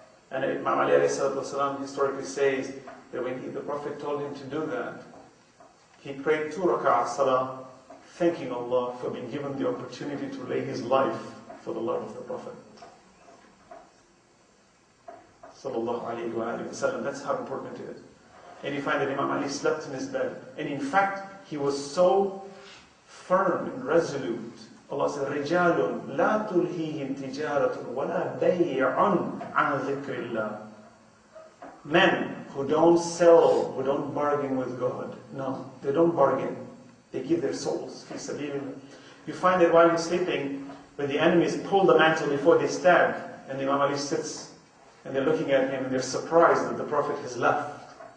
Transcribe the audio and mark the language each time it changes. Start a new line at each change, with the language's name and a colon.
English: And Imam Ali ﷺ historically says that when the Prophet told him to do that, he prayed 2 rak'ah salah, thanking Allah for being given the opportunity to lay his life for the love of the Prophet.
Arabic: Sallallahu alayhi wa sallam.
English: That's how important it is. And you find that Imam Ali slept in his bed. And in fact, he was so firm and resolute. Allah said,
Arabic: رِجَالٌ لَا تُلْهِيهِمْ تِجَارَةٌ وَلَا بَيْعٌ عَنْ ذِكْرِ اللَّهِ.
English: Men who don't sell, who don't bargain with God. No, they don't bargain. They give their souls. You find that while he's sleeping, when the enemies pull the mantle before they stab, and Imam Ali sits, and they're looking at him, and they're surprised that the Prophet has left.